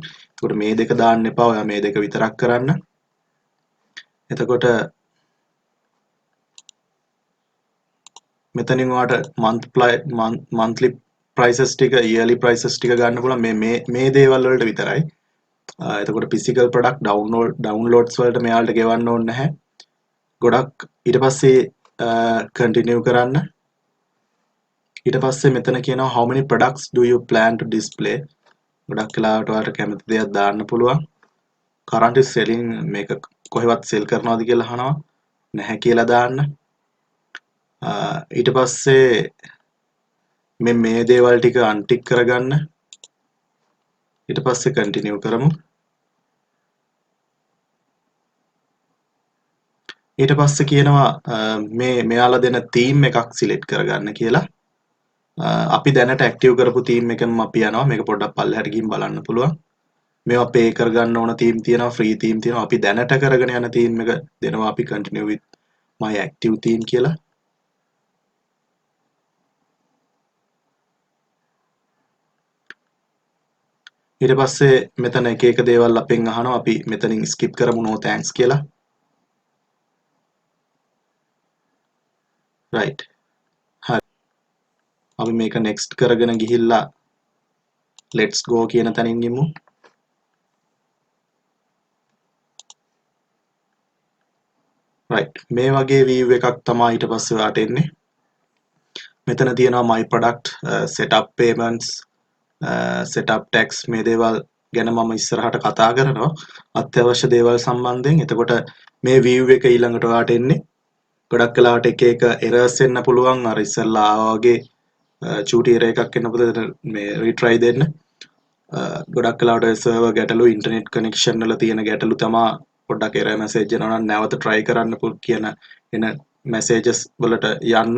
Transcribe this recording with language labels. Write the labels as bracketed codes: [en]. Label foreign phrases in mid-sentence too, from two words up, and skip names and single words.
[si] ඒකට මේ දෙක දාන්න එපා. ඔයා මේ දෙක විතරක් කරන්න. එතකොට මෙතනින් ඔයාලට [en] monthly prices [si] ටික [en] yearly prices [si] ටික ගන්න පුළුවන් මේ දේවල් වලට විතරයි. එතකොට [en] physical product downloads [si] වලට මෙයාලට ගෙවන්න ඕනේ නැහැ. ගොඩක් ඊට පස්සේ continue කරන්න. ඊට පස්සේ මෙතන කියනවා [en] how many products do you plan to display. [si] ගොඩක් වෙලාවට ඔයාලට කැමති දේවල් දාන්න පුළුවන්. [en] currently selling [si] මේක කොහෙවත් sell කරනවද කියලා අහනවා. නැහැ කියලා දාන්න. ඊට පස්සේ මේ දේවල් ටික untick කරගන්න. ඊට පස්සේ continue කරමු. ඊට පස්සේ කියනවා මෙයාලා දෙන theme එකක් select කරගන්න කියලා. අපි දැනට active කරපු theme එකෙන්ම අපි යනවා. මේක පොඩ්ඩක් පල්ලෙහාට ගිහින් බලන්න පුළුවන්. මේවා pay කරගන්න ඕන theme තියෙනවා, [en] free theme [si] තියෙනවා. අපි දැනට කරගෙන යන theme එක දෙනවා අපි [en] continue with my active theme [si] කියලා. ඊට පස්සේ මෙතන එක එක දේවල් අපෙන් අහනවා. අපි මෙතනින් skip කරමු [en] no thanks [si] කියලා. right. හරි. අපි මේක next කරගෙන ගිහිල්ලා [en] let's go [si] කියන තැනින් යමු. right. මේ වගේ view එකක් තමයි ඊට පස්සේ ඔයාට එන්නේ. මෙතන තියෙනවා [en] my product, setup payments, setup tax [si] මේ දේවල් ගැන මම ඉස්සරහට කතා කරනවා අත්‍යවශ්‍ය දේවල් සම්බන්ධයෙන්. එතකොට මේ view එක ඊළඟට ඔයාට එන්නේ. ගොඩක් වෙලාවට එක එක errors එන්න පුළුවන්. අර ඉස්සෙල්ලා ආවා වගේ චූටි error එකක් එන්න පුළුවන්. මේ retry දෙන්න. ගොඩක් වෙලාවට server ගැටලු, [en] internet connection [si] වල තියෙන ගැටලු තමා පොඩ්ඩක් [en] error message [si] එනවා නම් නැවත try කරන්න කියන එන messages වලට යන්න.